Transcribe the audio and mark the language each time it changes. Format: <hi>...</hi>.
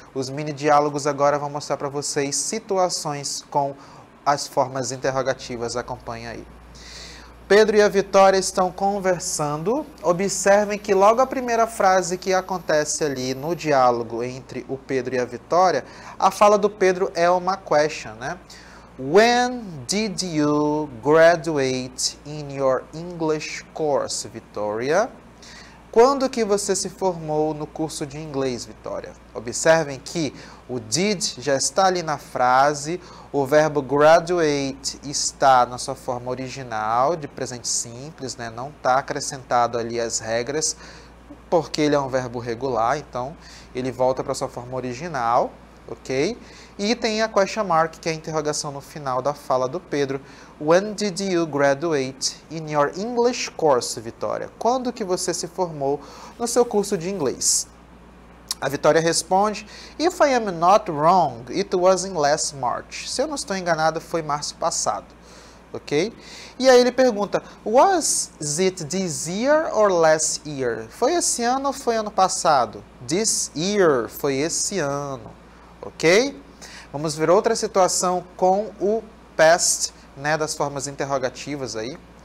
<pt>Os mini diálogos agora vão mostrar para vocês situações com as formas interrogativas. Acompanhe aí. Pedro e a Vitória estão conversando. Observem que logo a primeira frase que acontece ali no diálogo entre o Pedro e a Vitória, a fala do Pedro é uma question, né?</pt> <en>When did you graduate in your English course, Vitória?</en> <pt>Quando que você se formou no curso de inglês, Vitória? Observem que o did já está ali na frase, o verbo graduate está na sua forma original, de presente simples, né? Não está acrescentado ali as regras, porque ele é um verbo regular, então ele volta para a sua forma original, ok? E tem a question mark, que é a interrogação no final da fala do Pedro.</pt> <en>When did you graduate in your English course, Vitória?</en> <pt>Quando que você se formou no seu curso de inglês? A Vitória responde,</pt> <en>If I am not wrong, it was in last March.</en> <pt>Se eu não estou enganado, foi março passado. Ok? E aí ele pergunta,</pt> <en>Was it this year or last year?</en> <pt>Foi esse ano ou foi ano passado?</pt> <en>This year,</en> <pt>foi esse ano. Ok? Vamos ver outra situação com o past, né, das formas interrogativas aí.</pt>